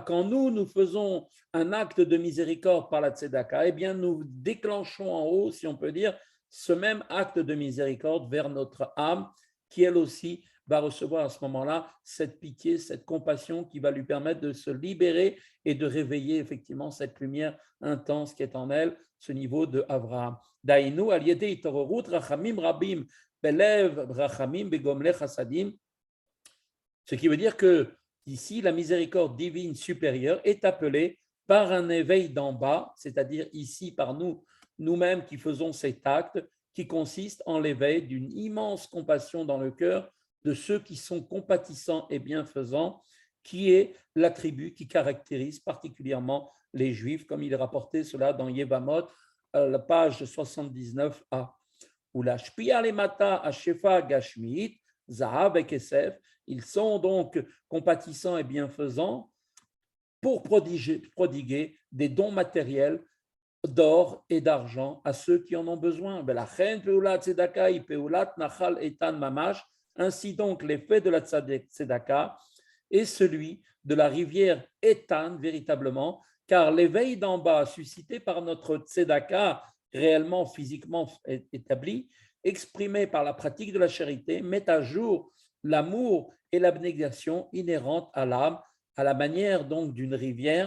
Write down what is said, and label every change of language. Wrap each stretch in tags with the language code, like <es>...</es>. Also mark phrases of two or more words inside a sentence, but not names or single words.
<fr>Quand nous faisons un acte de miséricorde par la tzedaka, eh bien nous déclenchons en haut, si on peut dire, ce même acte de miséricorde vers notre âme, qui elle aussi va recevoir à ce moment-là cette pitié, cette compassion qui va lui permettre de se libérer et de réveiller effectivement cette lumière intense qui est en elle, ce niveau de Avraham.</fr> <he>דהיינו על ידי התעוררות רחמים רבים בלב רחמנים גומלי חסדים.</he> <fr>Ce qui veut dire que ici, la miséricorde divine supérieure est appelée par un éveil d'en bas, c'est-à-dire ici par nous-mêmes qui faisons cet acte qui consiste en l'éveil d'une immense compassion dans le cœur de ceux qui sont compatissants et bienfaisants, qui est l'attribut qui caractérise particulièrement les Juifs, comme il est rapporté cela dans Yevamot, la page 79a.</fr> <he>ולהשפיע למטה השפעה גשמית זהב וכסף,</he> <fr>ils sont donc compatissants et bienfaisants pour prodiguer des dons matériels d'or et d'argent à ceux qui en ont besoin. Ainsi donc, l'effet de la tzedaka est celui de la rivière Etan, véritablement, car l'éveil d'en bas suscité par notre tzedaka, réellement, physiquement établi, exprimé par la pratique de la charité, met à jour l'amour et l'abnégation inhérentes à l'âme, à la manière donc d'une rivière.</fr>